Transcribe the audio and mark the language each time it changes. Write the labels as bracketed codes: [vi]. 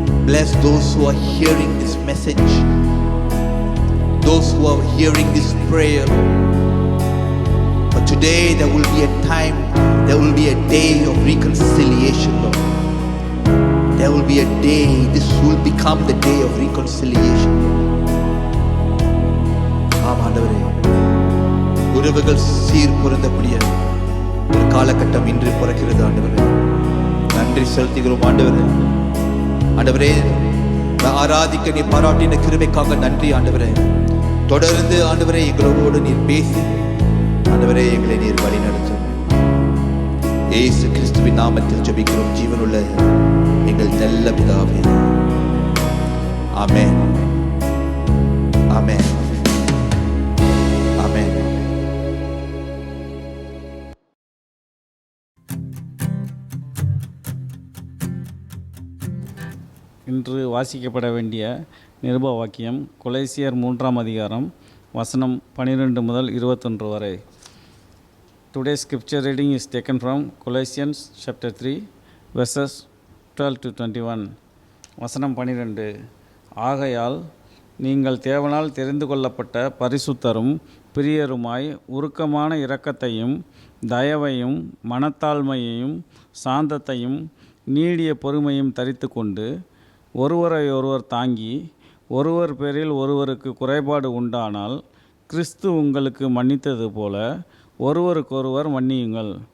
[en] Bless those who are hearing this message, those who are hearing this prayer. But today there will be a time, there will be a day of reconciliation, Lord. There will be a day, this will become the day of reconciliation. [ta] ஆமாண்டவரே, உறவுகள் சீர் பொருந்தக்கூடிய ஒரு காலகட்டம் இன்று பிறக்கிறது ஆண்டவரே. நன்றி செலுத்துகிறோம் ஆண்டவரே. ஆண்டவரே, ஆராதிக்க நீ பாராட்டின கிருபைக்காக நன்றி ஆண்டவரே. தொடர்ந்து ஆண்டவரே எங்களோடு நீர் பேசி ஆண்டவரே எங்களை நீர் வழி நடத்தும். இயேசு கிறிஸ்துவின் நாமத்தில் ஜெபிக்கிறோம் ஜீவனுள்ள எங்கள் நல்ல பிதாவே. ஆமென், ஆமென், ஆமென். இன்று வாசிக்கப்பட வேண்டிய நிருப வாக்கியம் கொலைசியர் 3ஆம் அதிகாரம் வசனம் 12 முதல் 21 வரை. [en] Today's scripture reading is taken from Colossians chapter 3 verses 12 to 21. [ta] வசனம் 12. ஆகையால் நீங்கள் தேவனால் தெரிந்து கொள்ளப்பட்ட பரிசுத்தரும் பிரியருமாய் உருக்கமான இரக்கத்தையும் தயவையும் மனத்தாழ்மையையும் சாந்தத்தையும் நீடிய பொறுமையும் தரித்து கொண்டு ஒருவரை ஒருவர் தாங்கி ஒருவர் பேரில் ஒருவருக்கு குறைபாடு உண்டானால் கிறிஸ்து உங்களுக்கு மன்னித்தது போல ஒருவருக்கொருவர் மன்னியுங்கள்.